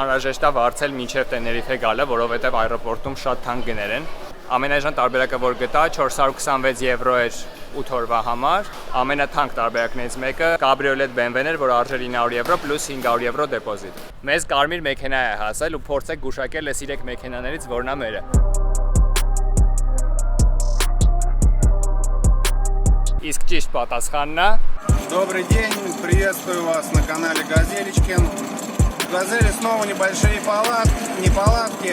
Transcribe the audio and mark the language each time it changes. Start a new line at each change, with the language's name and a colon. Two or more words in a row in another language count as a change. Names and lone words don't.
Armenian: անհրաժեշտ է վարձել մինչև Տեներիֆե գալը, որովհետև այրոպորտում շատ թանկ գներ են։ Ամենաժան տարբերակը որ գտա 426 եվրո էր 8 օրվա համար, ամենաթանկ տարբերակներից մեկը կաբրիոլետ BMW-ն էր, որ արժեր 900 եվրո պլյուս 500 եվրո դեպոզիտ։ Մեզ կարմիր մեքենա է հասել ու փորձեք գուշակել այս 3 մեքենաներից որն է մերը։ Իսկ ճիշտ պատասխանն է։
Russian: Добрый день, приветствую вас на канале Газелечкин. В Газели снова небольшие неполадки.